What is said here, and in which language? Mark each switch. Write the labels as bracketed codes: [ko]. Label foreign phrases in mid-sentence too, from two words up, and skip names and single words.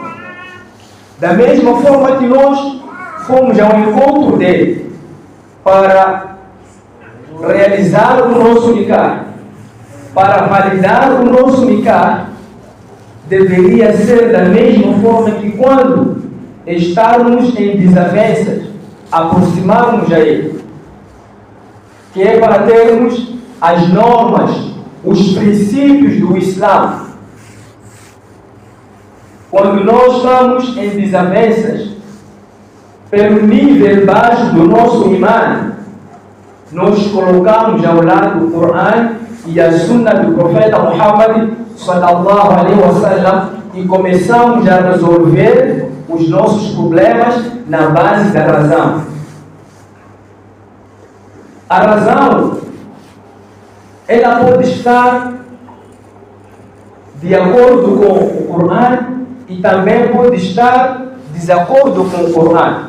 [pt] Da mesma forma que nós fomos ao encontro dele para realizar o nosso nikah, para validar o nosso nikah, deveria ser da mesma forma que quando estarmos em desavenças, aproximarmos a ele, que é para termos as normas, os princípios do Islã. Quando nós estamos em desavenças, pelo nível baixo do nosso imã, nós colocamos ao lado o Corão e a Sunna do profeta Muhammad [ar] صلى الله عليه وسلم [pt] e começamos a resolver os nossos problemas na base da razão. A razão, ela pode estar de acordo com o Corão e também pode estar de desacordo com o Corão.